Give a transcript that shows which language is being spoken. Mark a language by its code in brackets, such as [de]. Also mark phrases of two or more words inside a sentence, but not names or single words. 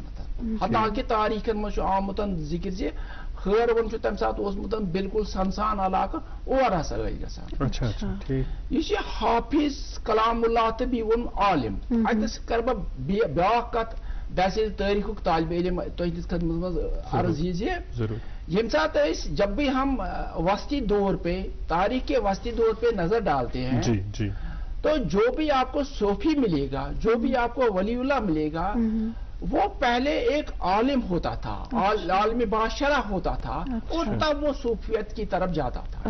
[ks] حتاکہِ تاریٖخن منٛز چھُ آمُت ذِکر زِ ہٲروَن چھُ تمہِ ساتہٕ اوسمُت بالکل سنسان علاقہٕ اور ہسا ٲسۍ گژھان. یُس یہِ حافظ کلام اللہ تہٕ بیٚیہِ ووٚن عالم اتنس کرٕ بہٕ بیٛاکھ کتھ ویسے تاریخک طالب علم تہندس خدمت منٛز عرض یہ زِ ییٚمہِ ساتہٕ أسۍ [ur] جب بھی ہم وسطی دور پہ تاریخ کے وسطی دور پہ نظر ڈالتے ہیں تو جو بھی آپ کو صوفی ملے گا جو بھی آپ کو ولی اللہ ملے گا وہ پہلے ایک عالم ہوتا تھا, عالم باشرہ ہوتا تھا اور تب وہ صوفیت کی طرف جاتا تھا.